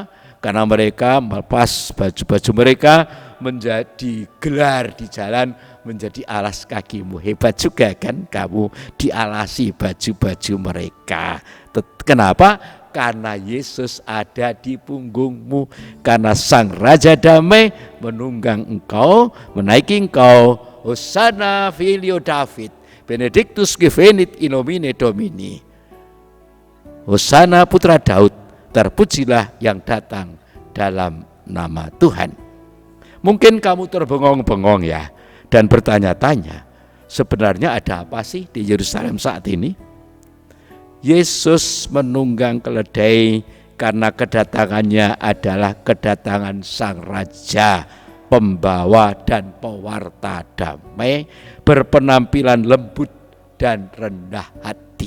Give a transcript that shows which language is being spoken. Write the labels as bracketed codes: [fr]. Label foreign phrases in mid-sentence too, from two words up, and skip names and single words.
[id] Karena mereka melepas baju-baju mereka menjadi gelar di jalan, menjadi alas kakimu. Hebat juga kan kamu dialasi baju-baju mereka. Kenapa? Karena Yesus ada di punggungmu, karena Sang Raja Damai menunggang engkau, menaiki engkau. [la] Hosana filio David, benedictus gevenit in nomine Domini. [id] Hosana putra Daud, terpujilah yang datang dalam nama Tuhan. Mungkin kamu terbengong-bengong ya, dan bertanya-tanya, sebenarnya ada apa sih di Yerusalem saat ini? Yesus menunggang keledai karena kedatangannya adalah kedatangan Sang Raja, pembawa dan pewarta damai, berpenampilan lembut dan rendah hati.